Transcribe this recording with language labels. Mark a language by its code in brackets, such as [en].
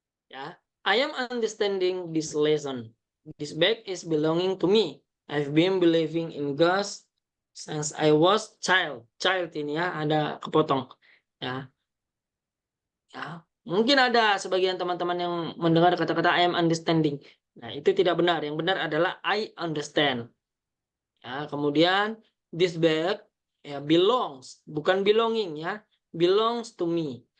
[en] Ya, I am understanding this lesson. This bag is belonging to me. I've been believing in God since I was child. [id] Child ini ya, ada kepotong. Ya, ya. Mungkin ada sebagian teman-teman yang mendengar kata-kata [en] I am understanding. [id] Nah, itu tidak benar. Yang benar adalah [en] I understand. [id] Ya, kemudian this bag ya belongs, bukan belonging ya, [en] belongs to me.